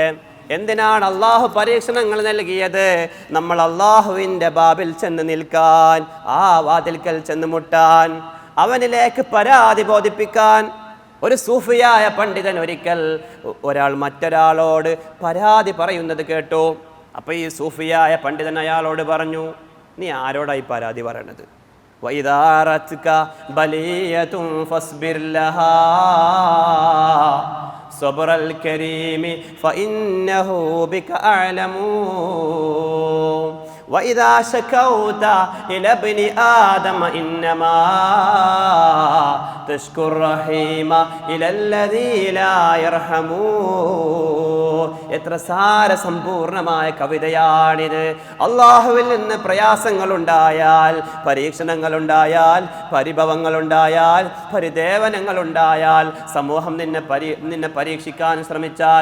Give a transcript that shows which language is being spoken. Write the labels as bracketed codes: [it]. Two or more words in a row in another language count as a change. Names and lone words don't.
[ml] എന്തിനാണ് അള്ളാഹു പരീക്ഷണങ്ങൾ നൽകിയത്? നമ്മൾ അള്ളാഹുവിൻ്റെ ബാബിൽ ചെന്ന് നിൽക്കാൻ, ആ വാതിൽക്കൽ ചെന്ന് മുട്ടാൻ, അവനിലേക്ക് പരാതി ബോധിപ്പിക്കാൻ. ഒരു സൂഫിയായ പണ്ഡിതൻ ഒരിക്കൽ ഒരാൾ മറ്റൊരാളോട് പരാതി പറയുന്നത് കേട്ടു. അപ്പോൾ ഈ സൂഫിയായ പണ്ഡിതൻ അയാളോട് പറഞ്ഞു, നീ ആരോടായി പരാതി പറയണത്? [ar] وَإِذَا أَرَتْكَ بَلِيَّةٌ فَاصْبِرْ لَهَا صَبْرَ الْكَرِيمِ فَإِنَّهُ بِكَ أَعْلَمُ وَإِذَا شَكَوْتَ إِلَى ابْنِ آدَمَ إِنَّمَا تَشْكُو الرَّحِيمَ إِلَى الَّذِي لَا يَرْحَمُ. [ml] എത്ര സാരസമ്പൂർണമായ കവിതയാണിത്. അള്ളാഹുവിൽ നിന്ന് പ്രയാസങ്ങളുണ്ടായാൽ, പരീക്ഷണങ്ങളുണ്ടായാൽ, പരിഭവങ്ങളുണ്ടായാൽ, പരിദേവനങ്ങളുണ്ടായാൽ, സമൂഹം നിന്നെ പരീക്ഷിക്കാൻ ശ്രമിച്ചാൽ,